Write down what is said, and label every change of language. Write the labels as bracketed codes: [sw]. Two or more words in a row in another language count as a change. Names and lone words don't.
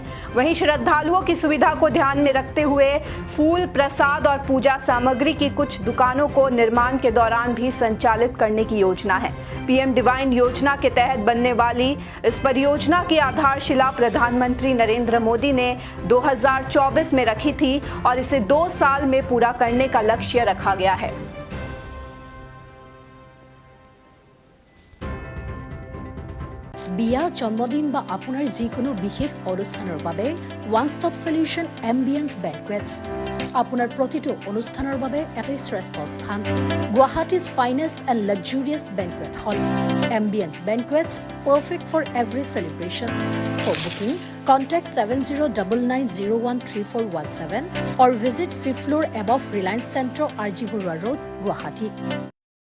[hi] वहीं श्रद्धालुओं की सुविधा को ध्यान में रखते हुए फूल, प्रसाद और पूजा सामग्री की कुछ दुकानों को निर्माण के दौरान भी संचालित करने की योजना है। पीएम डिवाइन योजना के तहत बनने वाली इस परियोजना की आधारशिला प्रधानमंत्री नरेंद्र मोदी ने 2024 में रखी थी और इसे 2 साल में पूरा करने का लक्ष्य रखा गया है। [as] বিয়া, জন্মদিন বা আপোনাৰ যিকোনো বিশেষ অনুষ্ঠানৰ বাবে [en] one stop solution [as] এম্বিয়েন্স বেংকুৱেটছ আপোনাৰ প্ৰতিটো অনুষ্ঠানৰ বাবে এটাই শ্ৰেষ্ঠ স্থান। [en] Guwahati's finest and luxurious banquet hall Ambience Banquets, perfect for every celebration. for booking contact 7099013417 or visit 5th floor above Reliance Centro, RG Burwa Road, Guwahati.